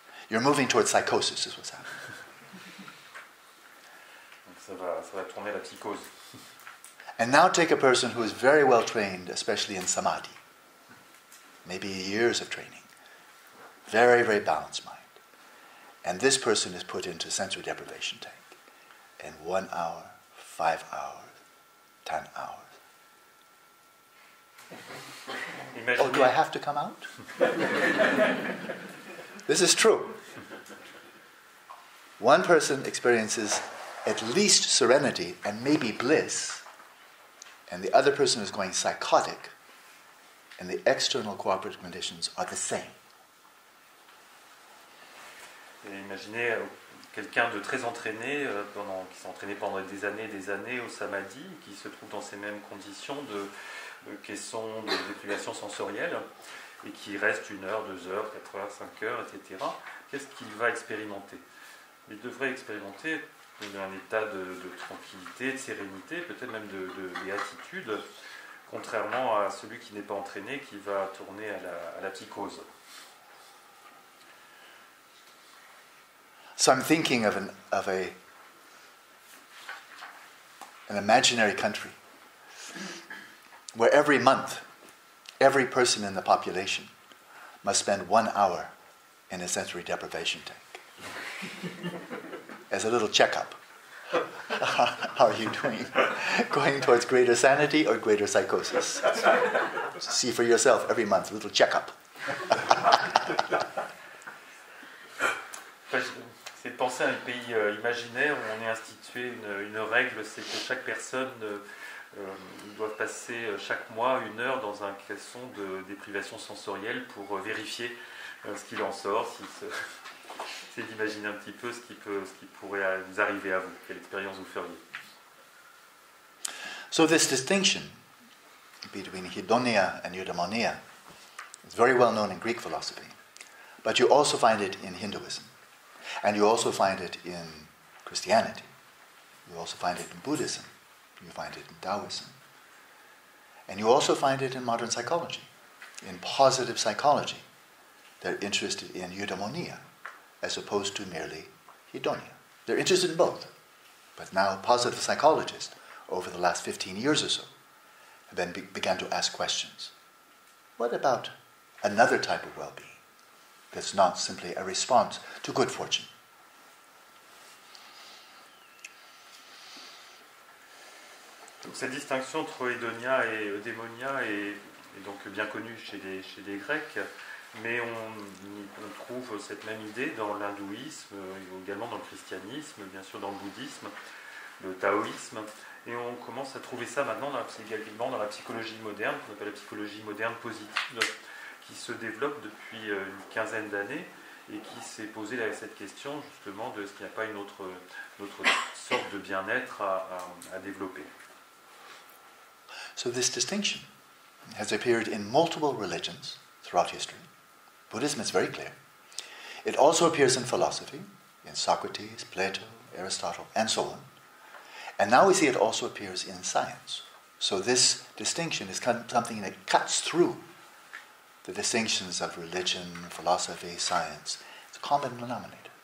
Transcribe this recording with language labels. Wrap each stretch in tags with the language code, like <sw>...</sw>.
<en>You're moving towards psychosis, is what's happening.</en> <fr>Donc ça va tourner la psychose.</fr> <en>And now take a person who is very well trained, especially in samadhi. Maybe years of training. Very, very balanced mind. And this person is put into sensory deprivation tank. And 1 hour, 5 hours, 10 hours.</en> <fr>Imaginez.</fr> <en>Oh, do I have to come out? This is true. One person experiences at least serenity and maybe bliss, and the other person is going psychotic, and the external cooperative conditions are the same.</en> <fr>Et imaginez quelqu'un de très entraîné, qui s'est entraîné pendant des années au samadhi, qui se trouve dans ces mêmes conditions de caisson de déprivation sensorielle, et qui reste 1 heure, 2 heures, 4 heures, 5 heures, etc. Qu'est-ce qu'il va expérimenter? Il devrait expérimenter un état de tranquillité, de sérénité, peut-être même de béatitude, contrairement à celui qui n'est pas entraîné, qui va tourner à la psychose.</fr> <en>So I'm thinking of an imaginary country where every month, every person in the population must spend 1 hour in a sensory deprivation tank as a little checkup. How are you doing? Going towards greater sanity or greater psychosis? See for yourself every month, a little checkup.</en> <fr>C'est de penser à un pays imaginaire où on est institué une règle, c'est que chaque personne doit passer chaque mois 1 heure dans un caisson de déprivation sensorielle pour vérifier ce qu'il en sort, c'est d'imaginer un petit peu ce qui pourrait vous arriver à vous, quelle expérience vous feriez.</fr> <en>So this distinction between hedonia and eudaimonia is very well known in Greek philosophy, but you also find it in Hinduism, and you also find it in Christianity, you also find it in Buddhism, you find it in Taoism, and you also find it in modern psychology. In positive psychology, they're interested in eudaimonia as opposed to merely hedonia. They're interested in both, but now positive psychologists, over the last 15 years or so, have began to ask questions. What about another type of well-being that's not simply a response to good fortune,</en> <fr>Donc, cette distinction entre hédonia et eudémonia est donc bien connue chez les Grecs, mais on trouve cette même idée dans l'hindouisme, également dans le christianisme, bien sûr dans le bouddhisme, le taoïsme, et on commence à trouver ça maintenant également dans la psychologie moderne, qu'on appelle la psychologie moderne positive, qui se développe depuis une quinzaine d'années et qui s'est posé cette question justement de ce qu'il n'y a pas une autre sorte de bien-être à développer.</fr> <en>So this distinction has appeared in multiple religions throughout history. Buddhism is very clear. It also appears in philosophy, in Socrates, Plato, Aristotle, and so on. And now we see it also appears in science. So this distinction is something that cuts through the distinctions of religion, philosophy, science. It's a common denominator.</en>